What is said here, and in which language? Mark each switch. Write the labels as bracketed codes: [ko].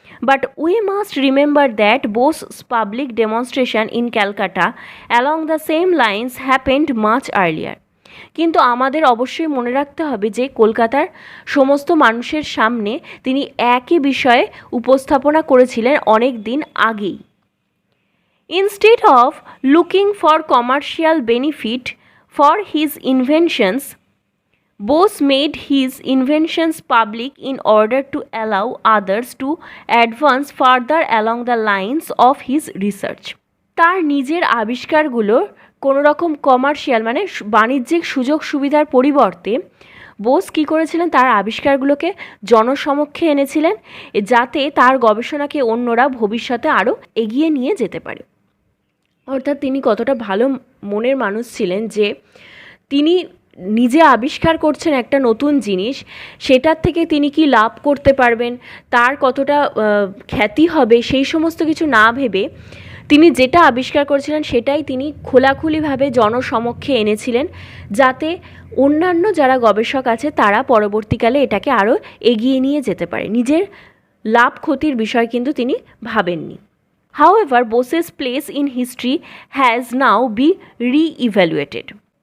[en] But we must remember that Bose's public demonstration in Calcutta along the same lines happened much earlier. [bn] কিন্তু আমাদের অবশ্যই মনে রাখতে হবে যে কলকাতার সমস্ত মানুষের সামনে তিনি একই বিষয়ে উপস্থাপনা করেছিলেন অনেক দিন আগেই। [en] Instead of looking for commercial benefit for his inventions, Bose made his inventions public in order to allow others to advance further along the lines of his research. [bn] তার নিজের আবিষ্কারগুলো কোনো রকম কমার্শিয়াল মানে বাণিজ্যিক সুযোগ সুবিধার পরিবর্তে বোস কী করেছিলেন, তার আবিষ্কারগুলোকে জনসমক্ষে এনেছিলেন যাতে তার গবেষণাকে অন্যরা ভবিষ্যতে আরও এগিয়ে নিয়ে যেতে পারে। অর্থাৎ তিনি কতটা ভালো মনের মানুষ ছিলেন যে তিনি নিজে আবিষ্কার করছেন একটা নতুন জিনিস, সেটার থেকে তিনি কি লাভ করতে পারবেন, তার কতটা খ্যাতি হবে, সেই সমস্ত কিছু না ভেবে তিনি যেটা আবিষ্কার করেছিলেন সেটাই তিনি খোলাখুলিভাবে জনসমক্ষে এনেছিলেন যাতে অন্যান্য যারা গবেষক আছে তারা পরবর্তীকালে এটাকে আরও এগিয়ে নিয়ে যেতে পারে। নিজের লাভ ক্ষতির বিষয় কিন্তু তিনি ভাবেননি। [en] However, Bose's place in history has now been re-evaluated.